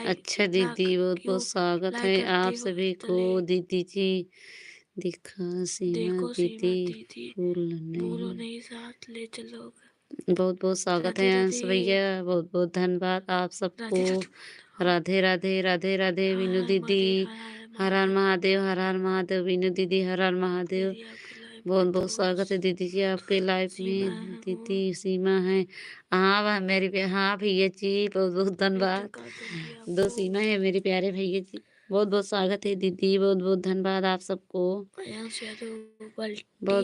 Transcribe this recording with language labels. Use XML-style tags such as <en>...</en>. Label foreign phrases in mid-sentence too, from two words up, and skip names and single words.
<hi>लाइक अच्छा इतना दीदी बहुत क्यों बहुत स्वागत लाइक है करते आप हो सभी को चले। दीदी जी। दिखा सीमा देखो सीमा दीदी दीदी फूल भूलो नहीं। नहीं साथ ले चलोगे। बहुत बहुत स्वागत है राधे अंश राधे। भैया। बहुत बहुत धन्यवाद आप सबको। राधे राधे। राधे राधे राधे राधे हर वीनू हर दीदी। महादेव, हर हर हर हर महादेव। महादेव, हर हर महादेव वीनू दीदी। हर हर महादेव। दीदी आपकी लाइफ बहुत में बहुत तो स्वागत है दीदी जी आपके लाइफ सीमा में। है वो। दीदी सीमा है। हाँ मेरी हाँ भैया जी बहुत बहुत बेटा धन्यवाद। कर दूंगी दो आपको। सीमा है मेरे प्यारे भैया जी। बहुत बहुत स्वागत है दीदी। बहुत बहुत धन्यवाद आप सबको। अयांश यादव पलटी</hi>